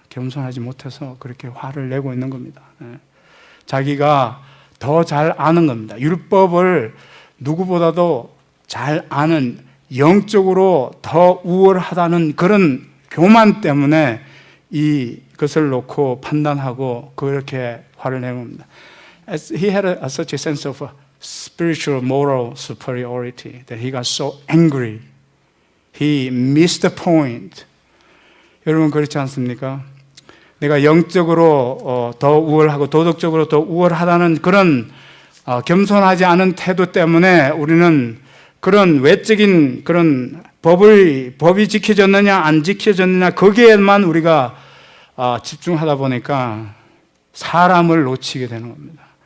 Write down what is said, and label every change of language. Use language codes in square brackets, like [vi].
[ko] 겸손하지 못해서 그렇게 화를 내고 있는 겁니다. 자기가 더 잘 아는 겁니다. 율법을 누구보다도 잘 아는 영적으로 더 우월하다는 그런 교만 때문에 이것을 놓고 판단하고 그렇게 화를 내는 겁니다. [en] He had such a sense of spiritual moral superiority that he got so angry. He missed the point. [ko] 여러분 그렇지 않습니까? 내가 영적으로 더 우월하고 도덕적으로 더 우월하다는 그런 겸손하지 않은 태도 때문에 우리는 그런 외적인 그런 법이 지켜졌느냐 안 지켜졌느냐 거기에만 우리가 집중하다 보니까 사람을 놓치게 되는 겁니다.